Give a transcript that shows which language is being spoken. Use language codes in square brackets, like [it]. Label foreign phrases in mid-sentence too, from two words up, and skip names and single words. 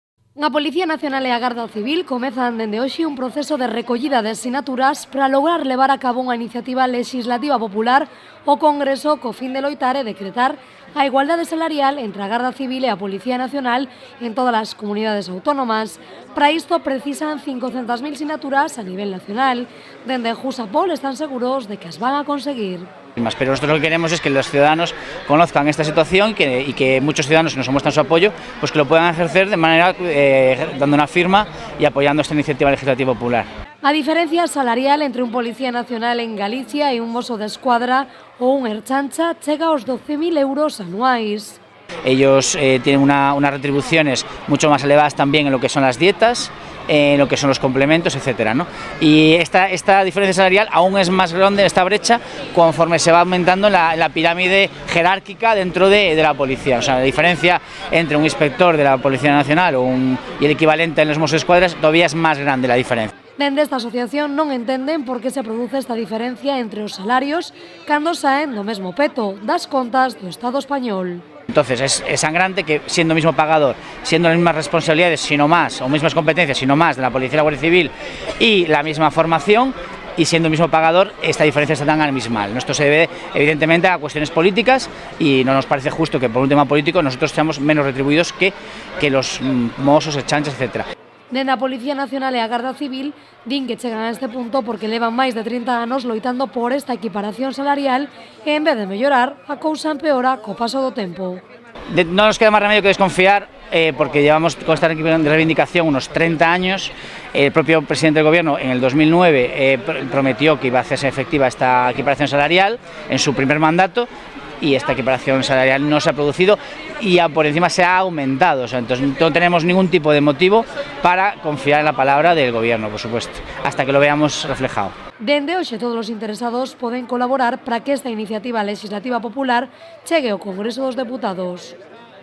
[gl] A Policía Nacional e a Garda Civil comezan dende hoxe un proceso de recollida de sinaturas para lograr levar a cabo unha iniciativa legislativa popular ao Congreso co fin de loitar e decretar a igualdade salarial entre a Garda Civil e a Policía Nacional en todas as comunidades autónomas. Para isto precisan 500.000 sinaturas a nivel nacional. Dende Jusapol están seguros de que as van a conseguir. [es] Pero nosotros lo que queremos es que los ciudadanos conozcan esta situación y que muchos ciudadanos que nos muestran su apoyo, pues que lo puedan ejercer de manera dando una firma y apoyando esta iniciativa legislativa popular. [gl] A diferencia salarial entre un policía nacional en Galicia e un mozo de escuadra ou un erchancha chega aos 12.000 euros anuais. [es] Ellos tienen unas retribuciones mucho más elevadas también en lo que son las dietas, en lo que son los complementos, etcétera, ¿no? Y esta diferencia salarial aún es más grande, esta brecha, conforme se va aumentando la pirámide jerárquica dentro de la policía. O sea, la diferencia entre un inspector de la Policía Nacional y el equivalente en los Mossos de Escuadra todavía es más grande la diferencia. [gl] Dende esta asociación non entenden por que se produce esta diferencia entre os salarios cando saen do mesmo peto das contas do Estado español. [es] Entonces es sangrante que siendo el mismo pagador, siendo las mismas responsabilidades, sino más, o mismas competencias, sino más de la Policía y la Guardia Civil y la misma formación, y siendo el mismo pagador, esta diferencia está tan abismal. Esto se debe evidentemente a cuestiones políticas y no nos parece justo que por un tema político nosotros seamos menos retribuidos que los mozos, erchanchas, etcétera. [gl] Dende a Policía Nacional e a Garda Civil din que chegan a este punto porque levan máis de 30 anos loitando por esta equiparación salarial e en vez de mellorar, a cousa empeora co paso do tempo. [es] No nos queda más remedio que desconfiar porque llevamos con esta reivindicación unos 30 años. El propio presidente del Gobierno en el 2009 prometió que iba a hacerse efectiva esta equiparación salarial en su primer mandato y esta equiparación salarial no se ha producido y por encima se ha aumentado. O sea, entonces no tenemos ningún tipo de motivo para confiar en la palabra del Gobierno, por supuesto, hasta que lo veamos reflejado. [gl] Dende hoxe todos os interesados poden colaborar para que esta iniciativa legislativa popular chegue ao Congreso dos Deputados.